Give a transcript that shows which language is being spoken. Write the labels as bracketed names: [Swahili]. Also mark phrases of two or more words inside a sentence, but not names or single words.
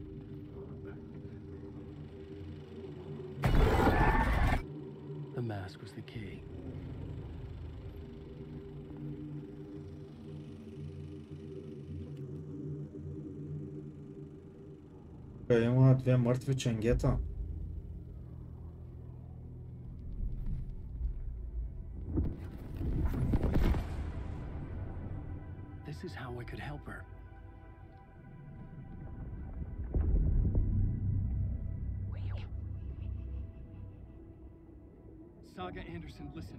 [English] The mask was the key. [Bulgarian] Има две мъртви ченгета. [English] This is how I could help her. Saga Anderson, listen.